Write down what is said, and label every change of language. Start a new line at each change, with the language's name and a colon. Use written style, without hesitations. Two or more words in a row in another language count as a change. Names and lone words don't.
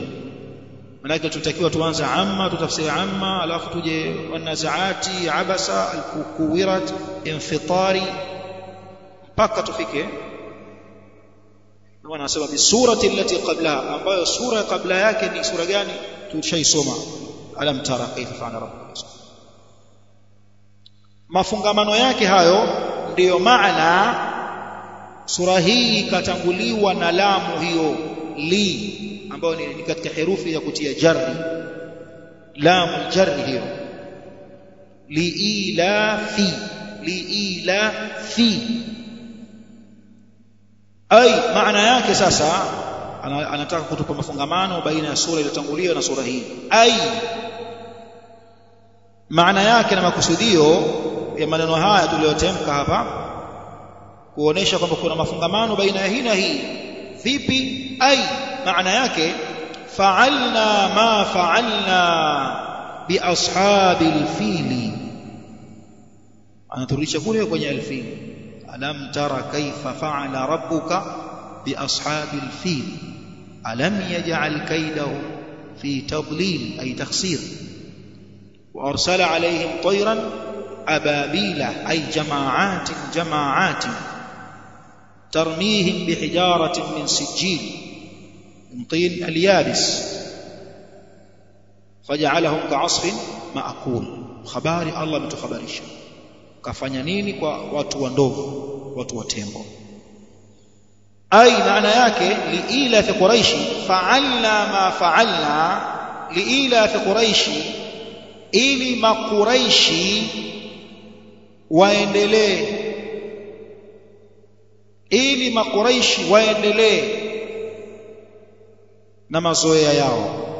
Swahili: Maana tutakiwa tuanze amma, tutafsiri amma, alafu tuje wanazaati, abasa, alkuwirat, infitari, mpaka tufike na anasema
Arabic: بالسورة التي قبلها,
Swahili: ambayo sura kabla yake ni sura gani? Tushaisoma
Arabic: ألم تر كيف فعل ربك.
Swahili: Mafungamano yake hayo ndiyo maana sura hii ikatanguliwa na lamu hiyo li, ambayo ni katika herufi ya kutia jarri, lamu jarri hiyo, liilafi, liilafi. Ai maana yake sasa anataka kutupa mafungamano baina ya sura iliyotangulia na sura hii. Ai maana yake na makusudio ya maneno haya tuliyotemka hapa kuonesha kwamba kuna mafungamano baina ya hii na hii. Vipi? Ai maana yake
Arabic: فعلنا ما فعلنا بأصحاب الفيل,
Swahili: anaturisha kule kwenye al-Fil.
Arabic: ألم تر كيف فعل ربك بأصحاب الفيل ألم يجعل كيدهم في تضليل أي تخسير. وأرسل عليهم طيرا أبابيل أي جماعات ترميهم بحجارة من سجيل من طين اليابس فجعلهم كعصف مأكول.
Swahili: Habari Allah ametukhabarisha kafanya nini kwa watu wa ndovu, watu wa tembo. Ai maana yake
Arabic: لإيلاف قريش فعلنا ما فعلنا, لإيلاف قريش,
Swahili: ili makuraishi waendelee, ili makuraishi waendelee na mazoea yao.